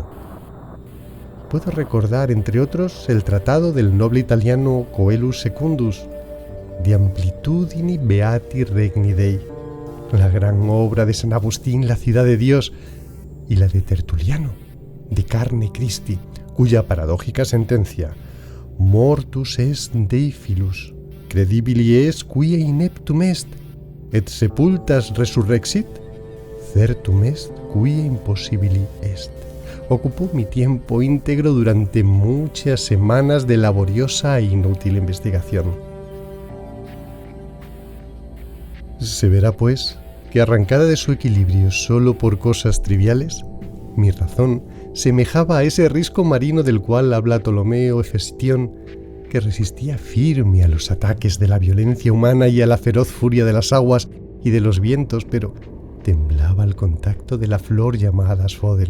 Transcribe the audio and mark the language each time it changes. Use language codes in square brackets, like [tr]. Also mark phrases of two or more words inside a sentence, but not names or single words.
[es] Puedo recordar, entre otros, el tratado del noble italiano Coelus Secundus, De Amplitudini Beati Regni Dei, la gran obra de San Agustín, La ciudad de Dios, y la de Tertuliano, De Carne Christi, cuya paradójica sentencia, [la] Mortus est Dei filus, credibili est quia ineptum est, et sepultas resurrexit, certum est quia impossibili est, [es] ocupó mi tiempo íntegro durante muchas semanas de laboriosa e inútil investigación. Se verá, pues, que arrancada de su equilibrio solo por cosas triviales, mi razón semejaba a ese risco marino del cual habla Ptolomeo Hefestión, que resistía firme a los ataques de la violencia humana y a la feroz furia de las aguas y de los vientos, pero temblaba al contacto de la flor llamada asfódelo.